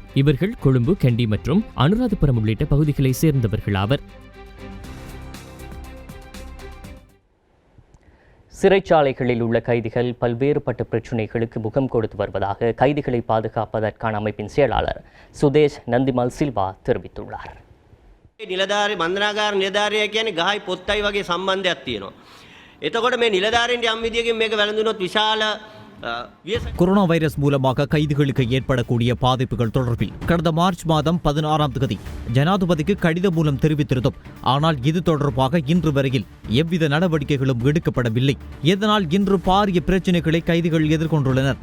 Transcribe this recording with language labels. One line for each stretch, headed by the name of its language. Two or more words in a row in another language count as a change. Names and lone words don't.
Tamil: இவர்கள் கொழும்பு, கண்டி மற்றும் அனுராதபுரம் உள்ளிட்ட பகுதிகளை சேர்ந்தவர்கள் ஆவர். சிறைச்சாலைகளில் உள்ள கைதிகள் பல்வேறுபட்ட பிரச்சினைகளுக்கு முகம் கொடுத்து வருவதாக கைதிகளை பாதுகாப்பதற்கான அமைப்பின் செயலாளர் சுதேஷ் நந்திமல் சில்வா தெரிவித்துள்ளார்.
Sinhala: නිලධාරී බන්ධනාගාර නිලධාරියා කියන්නේ ගහයි පොත්තයි වගේ සම්බන්ධයක් තියෙනවා. එතකොට මේ නිලධාරීන්ට යම් විදියකින් මේක වැළඳුනොත් විශාල
Tamil: கொரோனா வைரஸ் மூலமாக கைதிகளுக்கு ஏற்படக்கூடிய பாதிப்புகள் தொடர்பில் கடந்த மார்ச் மாதம் 16ஆம் தேதி ஜனாதிபதிக்கு கடிதம் மூலம் தெரிவித்திருந்தோம். ஆனால் இது தொடர்பாக இன்று வரையில் எவ்வித நடவடிக்கைகளும் எடுக்கப்படவில்லை. இதனால் இன்று பாரிய பிரச்சினைகளை கைதிகள் எதிர்கொண்டுள்ளனர்.